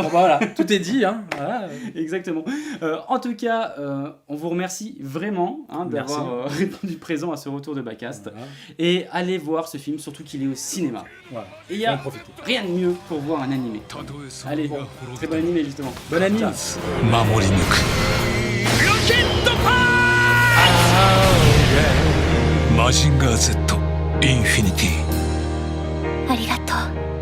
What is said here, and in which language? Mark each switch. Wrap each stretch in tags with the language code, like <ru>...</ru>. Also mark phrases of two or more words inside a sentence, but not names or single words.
<fr>Bon, voilà, tout est dit. Hein. Voilà. Exactement. En tout cas, on vous remercie vraiment d'avoir répondu présent à ce retour de Backcast. Voilà. Et allez voir ce film, surtout qu'il est au cinéma. Voilà. Et il y Faut en a profiter. rien de mieux pour voir un animé. Allez, très bon animé justement. Bon anime.</fr> <ja>守り抜くロケットパーマジンガー Z インフィニティありがとう</ja>